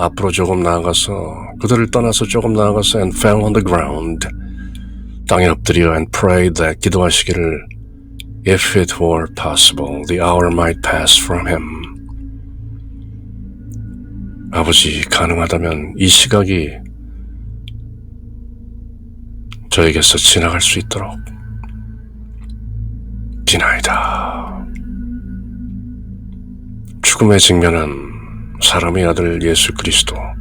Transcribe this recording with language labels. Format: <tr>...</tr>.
<ko>앞으로 조금 나아가서 그들을 떠나서 조금 나아가서</ko> <en>and fell on the ground.</en> <ko>땅에 엎드려</ko> <en>and prayed that</en> <ko>기도하시기를</ko> <en>If it were possible, the hour might pass from him.</en> <ko>아버지, 가능하다면 이 시각이 저에게서 지나갈 수 있도록 비나이다. 죽음에 직면한 사람의 아들 예수 그리스도.</ko>